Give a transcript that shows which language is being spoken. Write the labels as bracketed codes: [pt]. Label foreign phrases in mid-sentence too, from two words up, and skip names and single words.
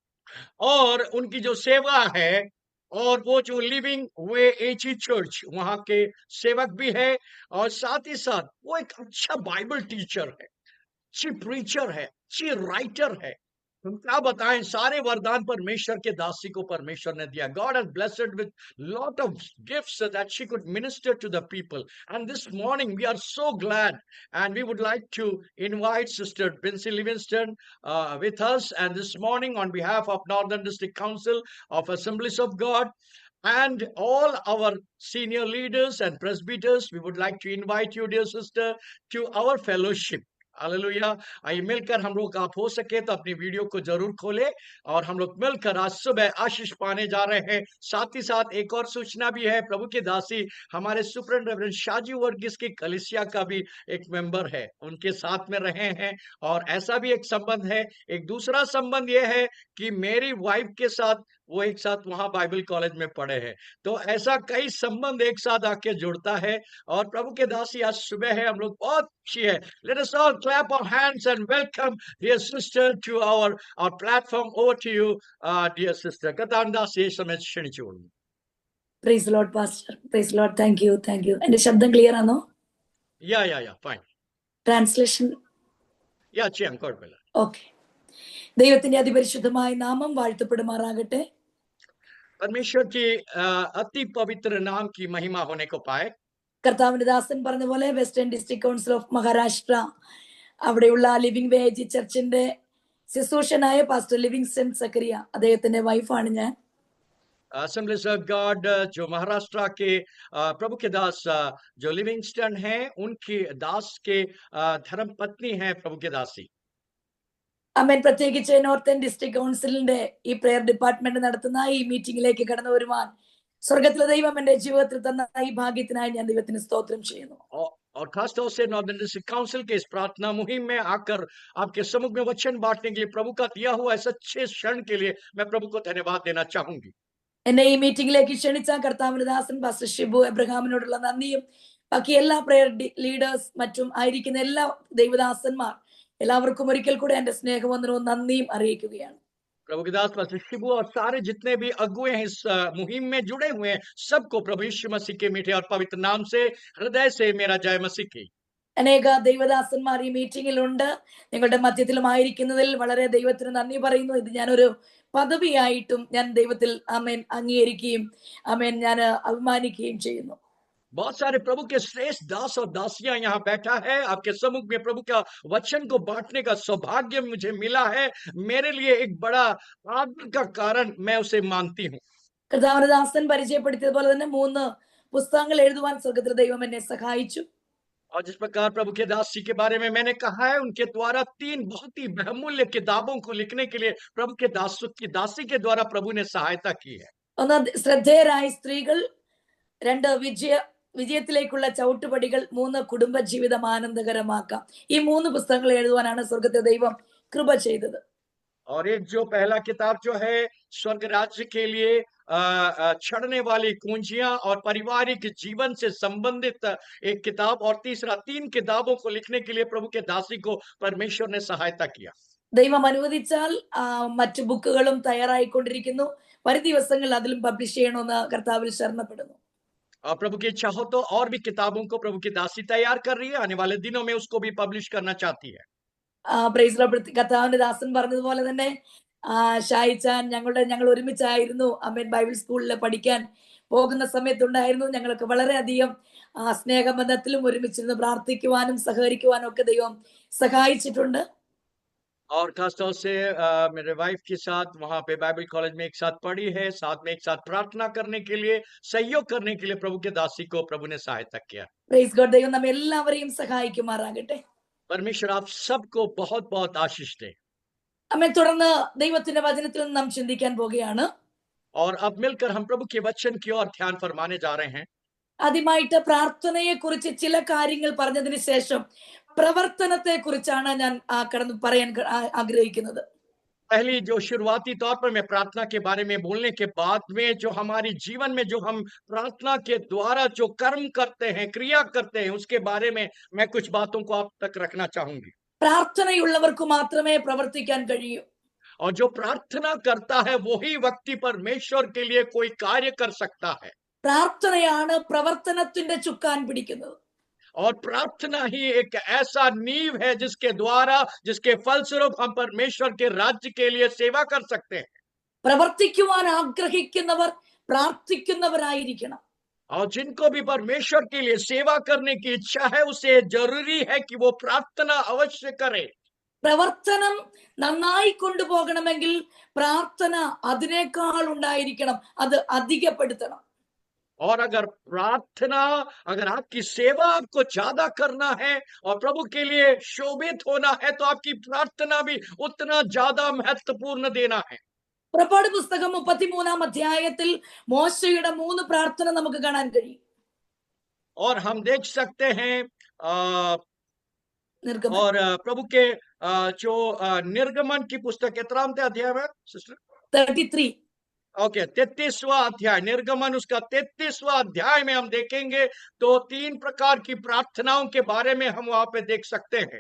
[hi] और उनकी जो सेवा है, और वो जो लिविंग वे एजी चर्च वहां के सेवक भी है, और साथ ही साथ वो एक अच्छा [en] Bible teacher [hi] है, अच्छी प्रीचर है, अच्छी राइटर है। हम क्या बताएं, सारे वरदान परमेश्वर के दासी को परमेश्वर ने दिया। [en] God has blessed with lot of gifts that she could minister to the people, and this morning we are so glad and we would like to invite sister Binsy Livingston with us, and this morning on behalf of Northern District Council of Assemblies of God and all our senior leaders and presbyters, we would like to invite you, dear sister, to our fellowship. [hi] हालेलुया। आइए मिलकर हम लोग, आप हो सके तो अपनी वीडियो को जरूर खोले और हम लोग मिलकर आज सुबह आशीष पाने जा रहे हैं। साथ ही साथ एक और सूचना भी है, प्रभु की दासी हमारे सुपरिटेंडेंट रेवरेंड शाजी वर्गीस की कलीसिया का भी एक मेंबर है, उनके साथ में रहे हैं। और ऐसा भी एक संबंध है, एक दूसरा संबंध यह है कि मेरी वाइफ के साथ वो एक साथ वहां [en] Bible college [hi] में पढ़े हैं। तो ऐसा कई संबंध एक साथ आके जुड़ता है। और प्रभु के दासी आज सुबह है, हम लोग बहुत खुशी है। [en] Let us all clap our hands and welcome dear sister to our platform. Over to you, dear sister. [ml] കർത്താവിൻ ദാസിയെ സമയം ക്ഷണിച്ചുകൊള്ളുന്നു. [en] Praise Lord Pastor. Praise Lord. Thank you. [ml] എന്റെ ശബ്ദം ക്ലിയർ ആണോ? [en] Yeah, fine. [ml] ട്രാൻസ്ലേഷൻ ചെയ്യാം, കുഴപ്പമില്ല. ഓക്കെ. ദൈവത്തിന്റെ അതിപരിശുദ്ധമായ നാമം വാഴ്ത്തപ്പെടുമാറാകട്ടെ. [hi] परमेश्वर की अति पवित्र नाम की महिमा होने को पाए. [ml] കർത്താവിന്റെ ദാസൻ പറഞ്ഞ പോലെ വെസ്റ്റേൺ ഡിസ്ട്രിക്ട് കൗൺസിൽ ഓഫ് മഹാരാഷ്ട്ര അവിടെയുള്ള ലിവിംഗ് വേജ് ചർച്ചിന്റെ ശുശ്രൂഷനായ പാസ്റ്റർ ലിവിങ്സ്റ്റൺ സക്കറിയ, അദ്ദേഹത്തിന്റെ വൈഫാണ് ഞാൻ. [hi] Assemblies of God जो महाराष्ट्र के प्रभु के दास जो लिविंगस्टन हैं, उनकी दास के धर्म पत्नी हैं प्रभु के दासी. [ml] അമേൻ. പ്രത്യേകിച്ച് നോർത്തേൺ ഡിസ്ട്രിക്ട് കൗൺസിലിന്റെ ഈ [en] prayer department [ml] നടത്തുന്ന ഈ മീറ്റിംഗിലേക്ക് കടന്നു വരുവാൻ സ്വർഗത്തിലെ ദൈവം എന്റെ ജീവിതത്തിൽ തന്ന ഈ ഭാഗ്യത്തിനായി ഞാൻ ദൈവത്തിന് സ്തോത്രം ചെയ്യുന്നു. [hi] और खास तौर से नॉर्दर्न डिस्ट्रिक्ट काउंसिल के इस प्रार्थना मुहिम में आकर आपके सम्मुख में वचन बांटने के लिए प्रभु का दिया हुआ इस अच्छे क्षण के लिए मैं प्रभु को धन्यवाद देना चाहूंगी. [ml] എന്നെ ഈ മീറ്റിംഗിലേക്ക് ക്ഷണിച്ച കർത്താവിന്റെ ദാസൻ പാസ്റ്റർ ഷിബു എബ്രഹാമിനോടുള്ള നന്ദിയും ബാക്കി എല്ലാ [en] prayer leaders [ml] മറ്റും ആയിരിക്കുന്ന എല്ലാ ദൈവദാസന്മാർ എല്ലാവർക്കും ഒരിക്കൽ കൂടെ എന്റെ സ്നേഹവന്ദനവും നന്ദിയും അറിയിക്കുകയാണ്. [hi] प्रभु के दास पास्टर शिबू और सारे जितने भी अगुए हैं इस मुहिम में जुड़े हुए हैं, सबको प्रभु यीशु मसीह के मीठे और पवित्र नाम से हृदय से मेरा जय मसीह की. [ml] അനേക ദൈവദാസന്മാർ ഈ മീറ്റിംഗിലുണ്ട്. നിങ്ങളുടെ മധ്യത്തിലുമായിരിക്കുന്നതിൽ വളരെ ദൈവത്തിന് നന്ദി പറയുന്നു. ഇത് ഞാനൊരു പദവിയായിട്ടും ഞാൻ ദൈവത്തിൽ ആമേൻ അംഗീകരിക്കുകയും ആമേൻ ഞാൻ അഭിമാനിക്കുകയും ചെയ്യുന്നു. [hi] बहुत सारे प्रभु के श्रेष्ठ दास और दासियां यहाँ बैठा है। आपके सम्मुख में प्रभु का वचन को बांटने का सौभाग्य मुझे मिला है। मेरे लिए एक बड़ा आदर का कारण मैं उसे मानती हूँ. [ml] കർത്താവിന്റെ ദാസൻ പരിചയപ്പെടുത്തിയതുപോലെ തന്നെ 3 പുസ്തകങ്ങൾ എഴുതുവാൻ സ്വർഗ്ഗത്തിലെ ദൈവം എന്നെ സഹായിച്ചു. [hi] और जिस प्रकार प्रभु के दासी के बारे में मैंने कहा है, उनके द्वारा 3 बहुत ही बहुमूल्य किताबों को लिखने के लिए प्रभु के दासी के द्वारा प्रभु ने सहायता की है. [ml] ഒന്ന് ശ്രദ്ധേയരായ സ്ത്രീകൾ, 2 വിജയത്തിലേക്കുള്ള ചവിട്ടുപടികൾ, 3 കുടുംബജീവിതം ആനന്ദകരമാക്കാം. ഈ 3 പുസ്തകങ്ങൾ എഴുതുവാനാണ് സ്വർഗ്ഗത്തിലെ ദൈവം കൃപ ചെയ്തത്. [hi] और एक जो पहला किताब जो है स्वर्ग राज्य के लिए छड़ने वाली कुंजियां और पारिवारिक जीवन से संबंधित एक किताब, और तीसरा 3 किताबों को लिखने के लिए प्रभु के दासी को परमेश्वर ने सहायता किया. [ml] ദൈവം അനുവദിച്ചാൽ മറ്റു ബുക്കുകളും തയ്യാറായിക്കൊണ്ടിരിക്കുന്നു. വരും ദിവസങ്ങളിൽ അതിലും പബ്ലിഷ് ചെയ്യണമെന്ന് കർത്താവിൽ ശരണപ്പെടുന്നു. [hi] और प्रभु की इच्छा हो तो और भी किताबों को प्रभु की दासी तैयार कर रही है, आने वाले दिनों में उसको भी पब्लिश करना चाहती है. [en] Praise Lord. [ml] കർത്താവിന്റെ ദാസൻ പറഞ്ഞതുപോലെ തന്നെ ഷായിച്ചാൻ ഞങ്ങൾ ഒരുമിച്ചായിരുന്നു അമേൻ ബൈബിൾ സ്കൂളിൽ പഠിക്കാൻ പോകുന്ന സമയത്തുണ്ടായിരുന്നു. ഞങ്ങൾക്ക് വളരെയധികം സ്നേഹബന്ധത്തിലും ഒരുമിച്ചിരുന്ന് പ്രാർത്ഥിക്കുവാനും സഹകരിക്കുവാനും ഒക്കെ ദൈവം സഹായിച്ചിട്ടുണ്ട്. [hi] और खास तौर से मेरे वाइफ के साथ वहां पे [en] Bible college [hi] में एक साथ पढ़ी है, साथ में एक साथ प्रार्थना करने के लिए, सहयोग करने के लिए प्रभु के दासी को प्रभु ने सहायता किया. [en] Praise God. [ml] ദൈവം നമ്മെ എല്ലാവരെയും സഹായിക്കുമാറാകട്ടെ. [hi] परमेश्वर आप सबको बहुत बहुत आशीष दे. [ml] അമ്മേ, തുടർന്ന് ദൈവത്തിന്റെ വചനത്തിൽ നിന്ന് നാം ചിന്തിക്കാൻ പോകുകയാണ്. [hi] और अब मिलकर हम प्रभु के वचन की ओर ध्यान फरमाने जा रहे हैं. [ml] ആദ്യമായിട്ട് പ്രാർത്ഥനയെ കുറിച്ച് ചില കാര്യങ്ങൾ പറഞ്ഞതിന് ശേഷം പ്രവർത്തനത്തെ കുറിച്ചാണ് ഞാൻ കടന്നു പറയാൻ ആഗ്രഹിക്കുന്നത്. [hi] पहली जो शुरुआती तौर पर मैं प्रार्थना के बारे में बोलने के बाद में जो हमारी जीवन में जो हम प्रार्थना के द्वारा जो कर्म करते हैं, क्रिया करते हैं, उसके बारे में मैं कुछ बातों को आप तक रखना चाहूंगी. [ml] പ്രാർത്ഥനയുള്ളവർക്ക് മാത്രമേ പ്രവർത്തിക്കാൻ കഴിയൂ. [hi] और जो प्रार्थना करता है वही व्यक्ति परमेश्वर के लिए कोई कार्य कर सकता है। [ml] പ്രാർത്ഥനയാണ് പ്രവർത്തനത്തിന്റെ ചുക്കാൻ പിടിക്കുന്നത്. [hi] और प्रार्थना ही एक ऐसा नींव है जिसके फलस्वरूप हम परमेश्वर के राज्य के लिए सेवा कर सकते हैं। [ml] പ്രവർത്തിക്കുവാൻ ആഗ്രഹിക്കുന്നവർ പ്രാർത്ഥിക്കുന്നവരായിരിക്കണം. [hi] और जिनको भी परमेश्वर के लिए सेवा करने की इच्छा है उसे जरूरी है कि वो प्रार्थना अवश्य करे। [ml] പ്രവർത്തനം നന്നായി കൊണ്ടുപോകണമെങ്കിൽ പ്രാർത്ഥന അതിനേക്കാൾ ഉണ്ടായിരിക്കണം, അത് അധികപ്പെടുത്തണം. [hi] और अगर आपकी सेवा आपको ज्यादा करना है और प्रभु के लिए शोभित होना है तो आपकी प्रार्थना भी उतना ज्यादा महत्वपूर्ण देना है। [ml] പുറപ്പാട് പുസ്തകം 33-ാം അധ്യായത്തിൽ മോശയുടെ 3 പ്രാർത്ഥന നമുക്ക് കാണാൻ കഴിയും. [hi] और हम देख सकते हैं [ml] നിർഗമനം [hi] और प्रभु के जो निर्गमन की पुस्तक कितनाम अध्याय में सिस्टर 33. ओके 33वां अध्याय निर्गमन उसका 33वां अध्याय में हम देखेंगे तो 3 प्रकार की प्रार्थनाओं के बारे में हम वहां पे देख सकते हैं।